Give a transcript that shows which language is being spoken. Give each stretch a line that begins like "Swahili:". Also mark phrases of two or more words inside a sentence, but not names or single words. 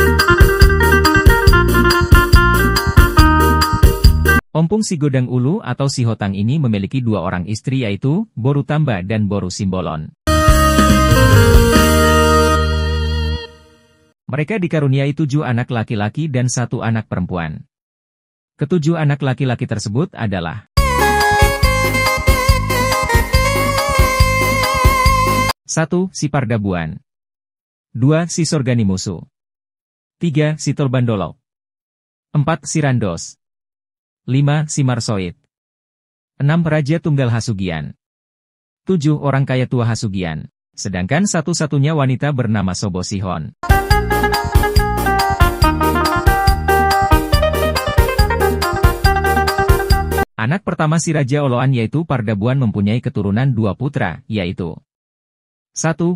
Indonesian: Opung si Godang Ulu atau Sihotang ini memiliki 2 orang istri yaitu, Boru Tamba dan Boru Simbolon. Mereka dikaruniai 7 anak laki-laki dan 1 anak perempuan. Ketujuh anak laki-laki tersebut adalah 1. Si Pardabuan. 2. Si Sorganimusu. 3. Si Tolbandolok. 4. Si Randos. 5. Si Marsoid. 6. Raja Tunggal Hasugian. 7. Orang kaya tua Hasugian. Sedangkan satu-satunya wanita bernama Sobo Sihon. Anak pertama si Raja Oloan yaitu Pardabuan mempunyai keturunan 2 putra, yaitu 1.